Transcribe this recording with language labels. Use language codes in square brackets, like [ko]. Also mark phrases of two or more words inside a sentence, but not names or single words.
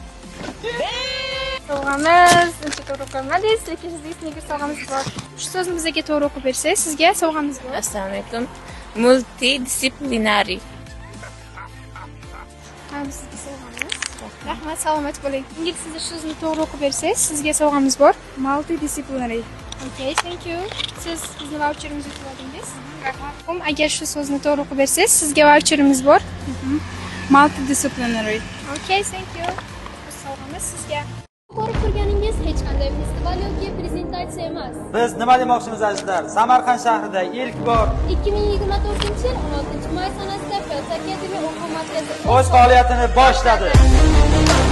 [uz] Sovg'amiz, uncha to'g'ri o'qimadingiz, lekin sizga sniker sovg'amiz bor. Shu so'zni bizga to'g'ri o'qib bersangiz, sizga sovg'amiz bor. Assalomu alaykum. Multidisciplinary. Mana sizga sovg'amiz. Rahmat, salomat bo'ling. Ingliz tilida shu so'zni to'g'ri o'qib bersangiz, sizga sovg'amiz bor. Multidisciplinary. [en] Okay, thank you. [uz] Siz bizni voucherimizni yutib oldingiz. Rahmat. Agar shu so'zni to'g'ri o'qib bersangiz, sizga voucherimiz bor. Multidisciplinary. [en] Okay, thank you. [uz] Sovg'amiz sizga. Ko'rib turganingiz hech qanday festival yoki prezentatsiya emas. Biz nima demoqchimiz azizlar? Samarqand shahrida ilk bor 2024-yil 16-may sanasida Felsa Academy o'quv markazi o'z faoliyatini boshladi.